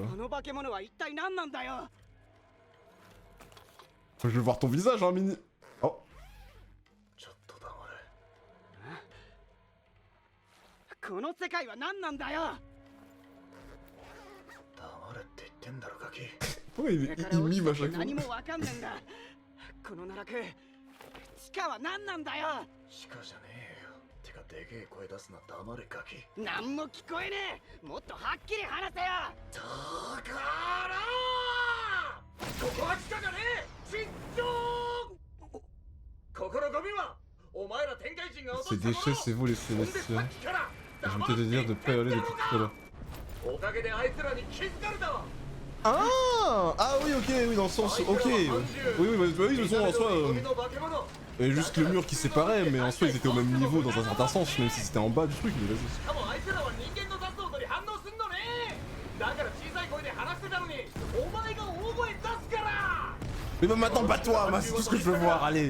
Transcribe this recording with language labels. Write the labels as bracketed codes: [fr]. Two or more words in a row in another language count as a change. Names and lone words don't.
[fr] Je veux voir ton visage, hein, Mini. Oh. Pourquoi il mime à chaque fois? [ja] 地下は何なんだよ。地下じゃねえよ。てかでけえ声出すな、黙れガキ。何も聞こえねえ。もっとはっきり話せよ。だからここは地下じゃねえ。慎重。ここのゴミはお前ら天界人が落としたもの。 [fr] Ces déchets, c'est vous les Célestiens. Je vais te dire de pas y aller depuis tout à l'heure. [ja] おかげであいつらに気づかれたわ。 [fr] Ah oui, ok, oui, dans le sens. Ok. Oui, oui, de toute façon, en soi. Il y avait juste le mur qui séparait, mais en soi, ils étaient au même niveau dans un certain sens, même si c'était en bas du truc, mais vas-y. Mais même maintenant, bats-toi, c'est tout ce que je veux voir, allez.